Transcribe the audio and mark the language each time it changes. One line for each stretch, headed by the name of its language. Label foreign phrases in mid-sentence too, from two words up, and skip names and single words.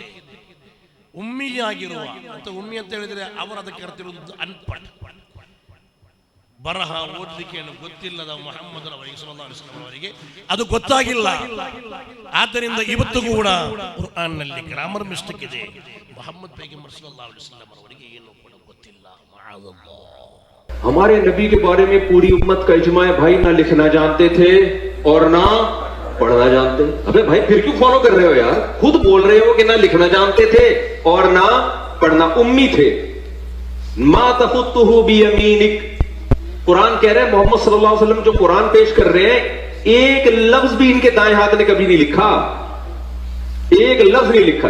Kannada: ಉಮ್ಮಿಯಾಗಿರುವ ಉಮ್ಮಿ ಅಂತ ಹೇಳಿದ್ರೆ ಅವರು ಅದಕ್ಕೆ ಅರ್ತಿರುವುದು ಅನ್ಪಡ್, ಬರಹ ಓದಲಿಕ್ಕೆ ಗೊತ್ತಿಲ್ಲದ ಮುಹಮ್ಮದ್ ಅವರಿಗೆ ಅದು ಗೊತ್ತಾಗಿಲ್ಲ. ಆದ್ದರಿಂದ ಇವತ್ತು ಕೂಡ ಕುರ್ಆನ್ ನಲ್ಲಿ
English: grammar mistake
Kannada: ಇದೆ. ಮೊಹಮ್ಮದ್ ಪೈಗಂಬರ್
Arabic: صلى الله عليه وسلم
Kannada: ಅವರಿಗೆ ಏನು ಕೂಡ ಗೊತ್ತಿಲ್ಲ.
Urdu: ہمارے نبی کے بارے میں پوری امت کا اجماع ہے، بھائی نہ لکھنا جانتے تھے اور نہ پڑھنا جانتے. ابے بھائی پھر کیوں فالو کر رہے ہو یار؟ خود بول رہے ہو کہ نہ لکھنا جانتے تھے اور نہ پڑھنا، امی تھے.
Arabic: ما تخطه بيمينك,
Urdu: قرآن کہہ رہے ہیں محمد
Arabic: صلى الله عليه وسلم
Urdu: جو قرآن پیش کر رہے ہیں، ایک لفظ بھی ان کے دائیں ہاتھ نے کبھی نہیں لکھا، ایک لفظ نہیں لکھا.